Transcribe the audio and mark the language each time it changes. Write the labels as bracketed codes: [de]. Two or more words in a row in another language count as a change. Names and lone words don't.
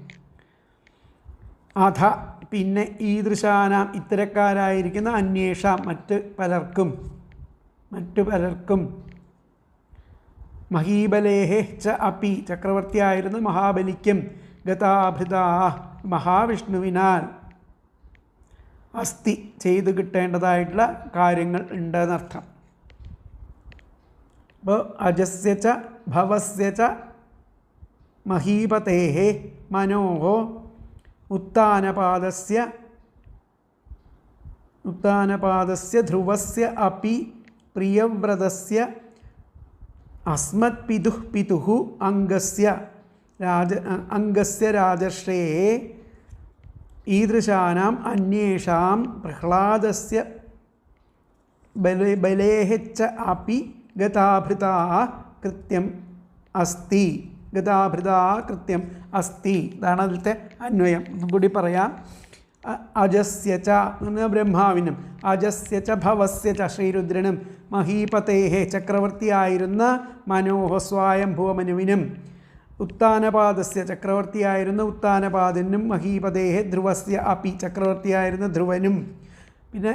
[ml] അധ പിന്നെ ഈദൃശാനാം ഇത്തരക്കാരായിരിക്കുന്ന അന്വേഷാം മറ്റു പലർക്കും [sa] മഹീബലേഹെ ച അപി [ml] ചക്രവർത്തിയായിരുന്ന മഹാബലിക്കും ഗതാഭൃതാ മഹാവിഷ്ണുവിനാൽ അസ്ഥി ചെയ്തു കിട്ടേണ്ടതായിട്ടുള്ള കാര്യങ്ങൾ ഉണ്ടെന്നർത്ഥം. [sa] അപ്പോൾ അജസ്യ ച ഭവസ്യ ച മഹീപതേഹേ മനോഹോ ഉത്താനപാദസ്യ उत्तानपादस्य ध्रुवस्य अपि प्रियव्रतस्य अस्मत्पितुः पितुः अङ्गस्य राजर्षेः ईदृशानाम् अन्येषां प्रह्लादस्य बलेः च अपि गताभृता कृत्यम् अस्ति. ഗതാഭൃതാ കൃത്യം അസ്തി. [ml] ഇതാണ് അതിലത്തെ അന്വയം. ഒന്നും കൂടി പറയാം. [sa] അജസ്യ ച [ml] ബ്രഹ്മാവിനും [sa] അജസ്യ ച ഭവസ്യ ച [ml] ശ്രീരുദ്രനും മഹീപതേഹ ചക്രവർത്തിയായിരുന്ന മനോഹ സ്വായംഭുവമനുവിനും ഉത്താനപാദസ്യ ചക്രവർത്തിയായിരുന്ന ഉത്താനപാദനും [sa] മഹീപതേഹ ധ്രുവസ്യ അപി [ml] ചക്രവർത്തിയായിരുന്ന ധ്രുവനും പിന്നെ